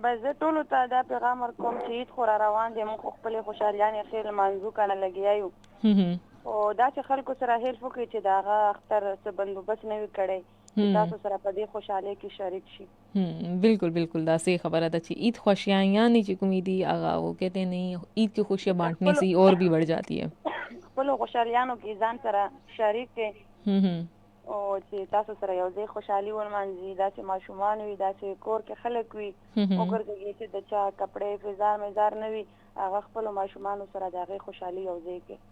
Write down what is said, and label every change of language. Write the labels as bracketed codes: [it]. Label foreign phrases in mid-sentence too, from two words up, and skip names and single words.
[ps] بس زه ټول ته دا پیغام ورکوم چې عید خو روان دي مونږ خپل خوشالیانه خیر منځو کنه لګیایو او دا چې خلکو سره هیلپ وکړي چې داغه اختر څه بندوبست نه وي کړی تاسو سره په دې خوشاله کې شریک شي بالکل دا صحیح خبره ده چې عید خوشیاں یعنی چې کوم دی هغه [ur] وہ کہتے ہیں عید کی خوشیاں بانٹنے سے اور بھی بڑھ جاتی ہے [ps] خپل خوشالیانو کې ځان سره شریک کې او چې تاسو سره یو ځای خوشحالي ولمانځي دا چې ماشومان وي دا چې کور کې خلک وي وګرځي چې د چا کپڑے فزار مزار نه وي هغه خپل ماشومان سره دغه خوشحالي یو ځای کې